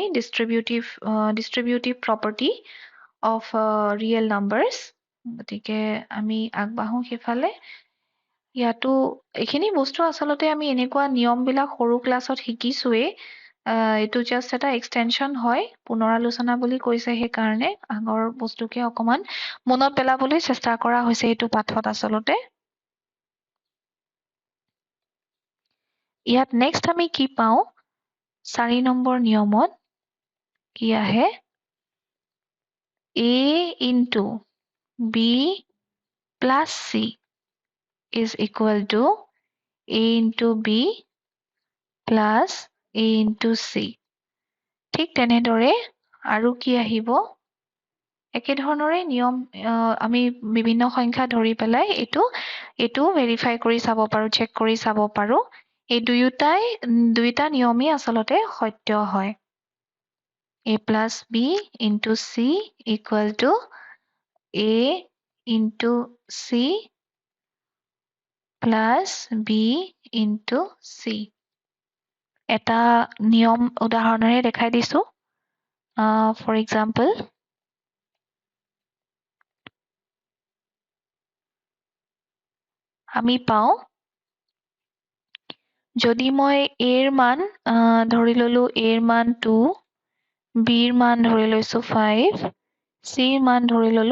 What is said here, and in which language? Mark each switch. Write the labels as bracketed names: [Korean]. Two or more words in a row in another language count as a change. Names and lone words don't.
[English] distributive property of real numbers [Assamese] গতিকে আমি আগবাঢ়ো সেইফালে ইয়াতো এইখিনি বস্তু আচলতে আমি এনেকুৱা নিয়মবিলাক সৰু ক্লাছত শিকিছোৱেই এইটো জাষ্ট এটা এক্সটেনশ্যন হয় পুনৰালোচনা বুলি কৈছে সেইকাৰণে আগৰ বস্তুকে অকমান মনত পেলাবলৈ চেষ্টা কৰা হৈছে এইটো পাঠত আচলতে ইয়াত নেক্সট আমি কি পাওঁ 4 নম্বৰ নিয়মত কি আহে [English] A into B plus C is equal to A into B plus A into C [Assamese] ঠিক তেনেদৰে আৰু কি আহিব একেধৰণৰে নিয়ম আমি বিভিন্ন সংখ্যা ধৰি পেলাই এইটো ভেৰিফাই কৰি চাব পাৰো চেক কৰি চাব পাৰো এই দুয়োটা নিয়মেই আচলতে সত্য হয় [English] A plus B into C equal to A into C plus B into C [Assamese] এটা নিয়ম উদাহৰণেৰে দেখাই দিছো [English] for example [Assamese] আমি পাওঁ যদি মই A ৰ মান ধৰি ললো A ৰ মান 2 B ৰ মান ধৰি লৈছো 5 C ৰ মান ধৰি ললো